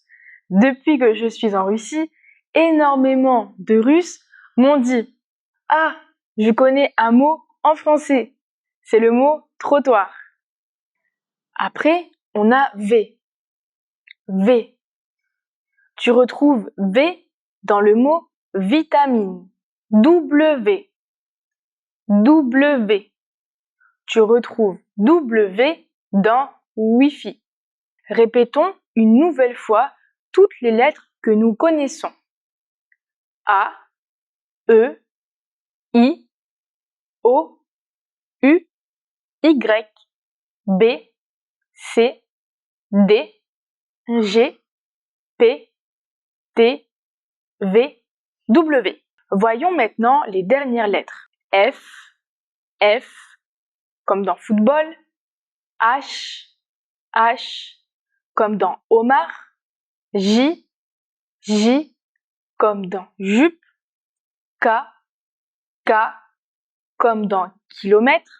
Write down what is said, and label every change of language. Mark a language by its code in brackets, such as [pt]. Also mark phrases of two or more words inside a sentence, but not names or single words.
[fr] Depuis que je suis en Russie, énormément de Russes m'ont dit « Ah, je connais un mot en français. C'est le mot trottoir. » Après, on a V. V. Tu retrouves V dans le mot vitamine. W. W. Tu retrouves W dans Wi-Fi. Répétons une nouvelle fois toutes les lettres que nous connaissons. A, E, I, O, U, Y, B, C, D, G, P, T, V, W. Voyons maintenant les dernières lettres. F, F, comme dans football. H, H, comme dans homard. J, J, comme dans jupe. K, K, comme dans kilomètre.